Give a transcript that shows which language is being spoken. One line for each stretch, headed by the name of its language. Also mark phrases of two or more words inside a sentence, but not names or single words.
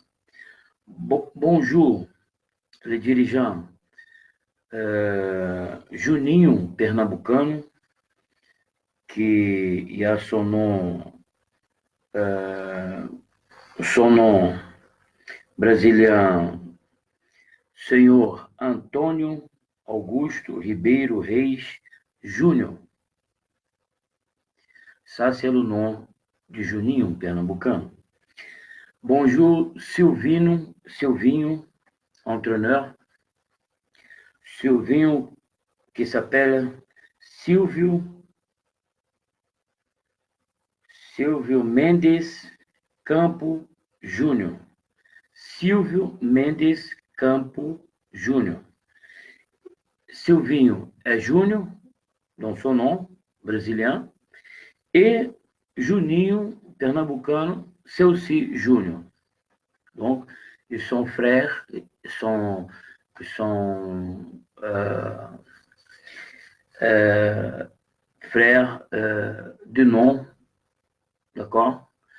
French: Bonjour, les dirigeants Juninho Pernambucano, que a son nom
Portuguese: brasileiro, senhor
French: Antônio Augusto Ribeiro Reis Júnior. Ça, c'est le nom de Juninho Pernambucano. Bonjour, Silvinho, entraîneur. Silvinho, qui s'appelle Silvio Mendes Campo Júnior. Silvio Mendes Campo Júnior.
Portuguese: Silvinho é Júnior,
French: dans son nom,
Portuguese: brasileiro, e Juninho Pernambucano,
French: c'est aussi Júnior. Donc, ils sont frères, ils sont frères de nom, d'accord?